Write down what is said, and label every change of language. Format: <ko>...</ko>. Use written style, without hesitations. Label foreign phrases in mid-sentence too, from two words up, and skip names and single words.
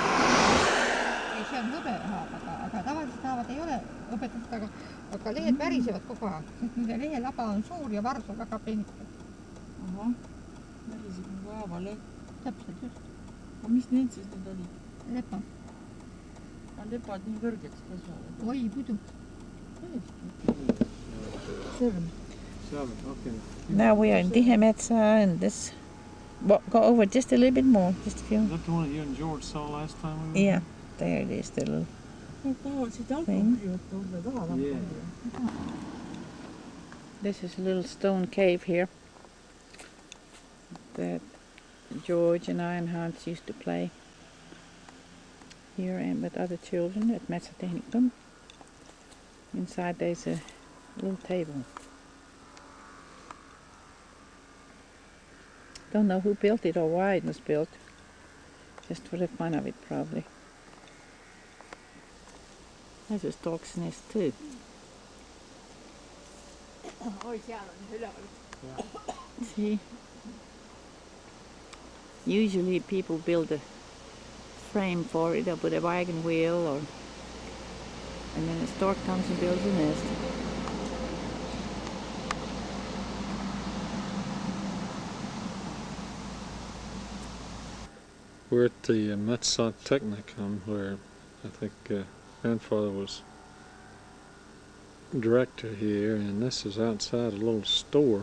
<et>ei, see on hõbehaab, aga tavaliselt haavad ei ole hõbedast, aga lehed värisevad kogu aeg, sest nende lehelaba on suur ja varus on väga peenike. Ahah, väriseb nagu haavaleht. Täpselt just. aga mis need siis nüüd olid? lepa. On lepad nii kõrgeks kasvavad? Oi, muidu. Sõrm.</et> <en>Okay. Now we are in Tihemetsa and this. Go over just a little bit more, just a few. Is that the one that you and George saw last time we were Yeah, there it is, the little.</en> <et>Nad tahavad siit alkoholi võtta, nad tahavad alkoholi.</et> <en>This is a little stone cave here that George and I and Hans used to play here and with other children at Metsa Technicum. Inside there's a little table. Don't know who built it or why it was built. Just for the fun of it, probably. There's a stork's nest too.</en> <et>Oi, seal on üleval.</et> <en>See? Usually people build a frame for it or put a wagon wheel or and then the stork comes and builds a nest. We're at the Metsa Technicum where I think grandfather was director here, and this is outside a little store.</en>